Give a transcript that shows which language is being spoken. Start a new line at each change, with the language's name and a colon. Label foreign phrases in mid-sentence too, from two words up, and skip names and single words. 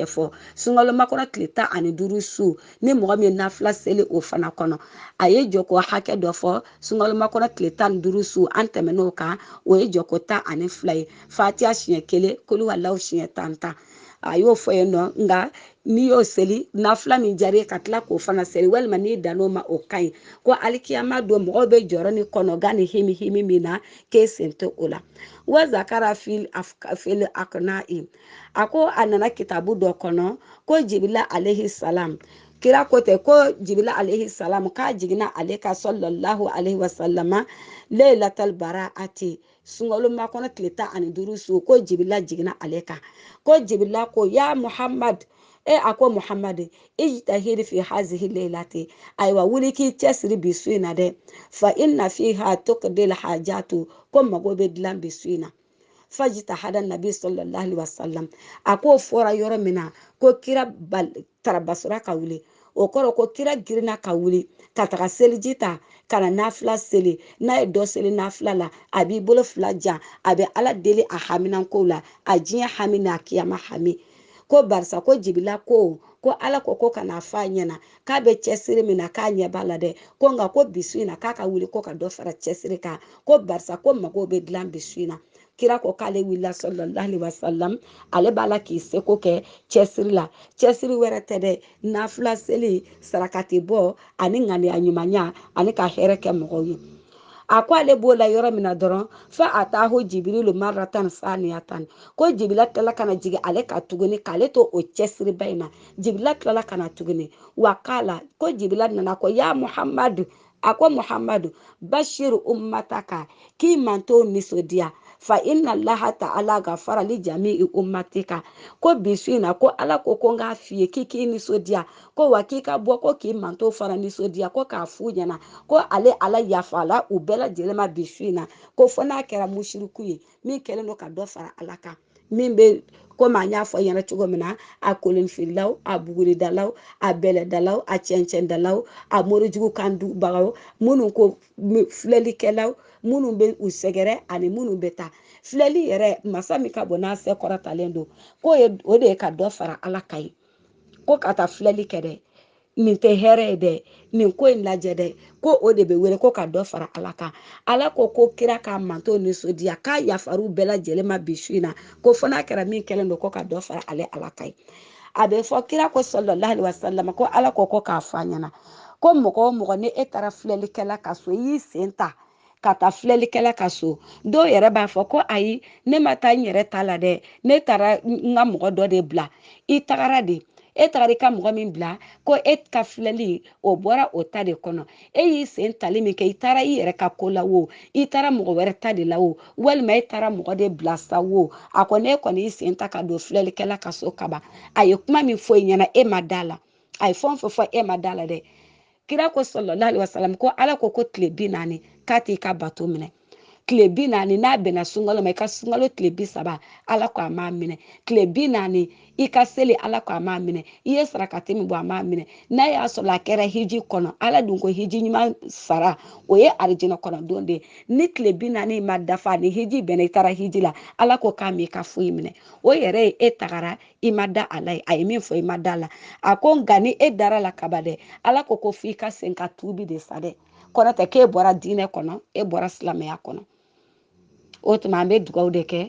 Bambara: fɔ sunkalo kɔnɔ tile 15 su ni mɔgɔ min ye nafila seli o fana kɔnɔ a ye jɔ ko hakɛ dɔ fɔ sunkalo kɔnɔ tile 15 su an tɛmɛn'o kan o ye jɔ ko 12 ye fatiha siɲɛ 1 kulu walaw siɲɛ 10 a y'o fɔ yen nɔ nka n'i y'o seli nafila min diyara ka tila k'o fana seli walima n'i dan'o ma o ka ɲi ko alikiyama don mɔgɔw bɛ jɔrɔ ni kɔnɔgan ni himi min na k'e sen tɛ o la
Arabic: وذكر في
Bambara: akna'i a ko a nana kitabu dɔ kɔnɔ ko jibila
Arabic: عليه السلام
Bambara: kira ko tɛ ko jibila
Arabic: عليه السلام
Bambara: k'a jiginna ale ka
Arabic: صلى الله عليه وسلم ليلة البراءة
Bambara: sunkalo kɔnɔ tile 15 su ko jibila jiginna ale kan ko jibila ko
Arabic: يا محمد
Bambara: a ko
Arabic: محمد اجتهد في هذه الليلة
Bambara: ayiwa wuli k'i cɛsiri bi su in na dɛ
Arabic: فإن فيها تقضى الحاجة
Bambara: ko mago bɛ dilan bi su in na
Arabic: فاجتهد النبي صلى الله عليه وسلم
Bambara: a ko fɔra yɔrɔ min na ko kira tarabasura ka wuli o kɔrɔ ko kira girinna ka wuli ka taga seliji ta ka na nafila seli n'a ye dɔ seli nafila la a b'i bolo fila jan a bɛ ala deli a haminanko la a diɲɛ hami n'a kiyama hami ko barisa ko jibila ko ala ko kana f'a ɲɛna k'a bɛ cɛsiri min na k'a ɲɛ b'a la dɛ ko nka ko bisu in na k'a ka wuli ko ka dɔ fara cɛsiri kan ko barisa ko mago bɛ dilan bisu in na kira ko k'ale wulila
Arabic: صلى الله عليه وسلم
Bambara: ale b'a la k'i seko kɛ cɛsiri la cɛsiri wɛrɛ tɛ dɛ nafila seli sarakati bɔ ani ŋaniya ɲumanya ani ka hɛrɛ kɛ mɔgɔw ye a ko ale b'o la yɔrɔ min na dɔrɔn
Arabic: فأتاه جبريل مرة ثانية
Bambara: ko jibila tilala kana jigin ale ka tuguni k'ale to o cɛsiriba in na jibila tilala kana tuguni wa k'ala ko jibila nana ko
Arabic: يا محمد
Bambara: a ko
Arabic: محمد بشر أمتك
Bambara: k'i man t'o nisɔndiya
Arabic: فإن الله تعالى غفر لجميع أمتك
Bambara: ko bisu in na ko ala ko n k'a f'i ye k'i nisɔndiya ko wa k'i ka bɔ ko k'i man t'o fara nisɔndiya ko k'a f'u ɲɛna ko ale ala yafala u bɛɛ lajɛlen ma bisu in na ko fɔ n'a kɛra mushriku ye min kɛlen don ka dɔ fara ala kan min bɛ komi an y'a fɔ ɲɛna cogo min na a kolonfililaw a buguridalaw a bɛlɛdalaw a cɛncɛndalaw a morijugu kan dubagaw minnu ko filɛlikɛlaw minnu bɛ u sɛgɛrɛ ani minnu bɛ taa filɛli yɛrɛ masa min ka bon n'a sɛ kɔrɔtalen don ko o de ye ka dɔ fara ala kan ye ko ka taa filɛli kɛ dɛ nin tɛ hɛrɛ ye dɛ nin ko in lajɛ dɛ ko o de bɛ wele ko ka dɔ fara ala kan ala ko kira k'a manto nisɔndiya k'a yafaru bɛɛ lajɛlen ma bisu in na ko fɔ n'a kɛra min kɛlen don ko ka dɔ fara ale ala kan ye a bɛ fɔ kira ko
Arabic: صلى الله عليه وسلم
Bambara: ko ala ko k'a fɔ a ɲɛna ko mɔgɔ o mɔgɔ ni e taara filɛlikɛla ka so i y'i sen ta ka taa filɛlikɛla ka so dɔw yɛrɛ b'a fɔ ko ayi ne ma taa n yɛrɛ ta la dɛ ne taara n ka mɔgɔ dɔ de bila i tagara de e tagara i ka mɔgɔ min bila ko e ka filɛli o bɔra o ta de kɔnɔ e y'i sen tali min kɛ i taara i yɛrɛ ka ko la o i taara mɔgɔ wɛrɛ ta de la o walima e taara mɔgɔ de bila sa o a kɔni e kɔni y'i sen ta ka don filɛlikɛla ka so kaban a ye kuma min fɔ i ɲɛna e ma da la a ye fɛn o fɛn fɔ e ma da la dɛ kira ko
Arabic: صلى الله عليه وسلم
Bambara: ko ala ko tile 40 k'a t'i ka bato minɛ tile 40 n'a bɛnna sunkalo ma i ka sunkalo tile 30 ala ko a m'a minɛ tile 40 i ka seli ala ko a m'a minɛ i ye sarakati min bɔ a m'a minɛ n'a y'a sɔrɔ a kɛra hiji kɔnɔ ala dun ko hiji ɲuman sara o ye arijinɛ kɔnɔ don de ni tile 40 ma dafa ni hiji bɛnna i taara hiji la ala ko k'a m'i ka foyi minɛ o yɛrɛ ye e tagara i ma da ala ye a ye min fɔ i ma da la a ko nka ni e dara la kaba dɛ ala ko f'i ka sen ka tuubi de sa dɛ kɔnɔ tɛ k'e bɔra diinɛ kɔnɔ e bɔra silamɛya kɔnɔ o tuma an bɛ dugawu de kɛ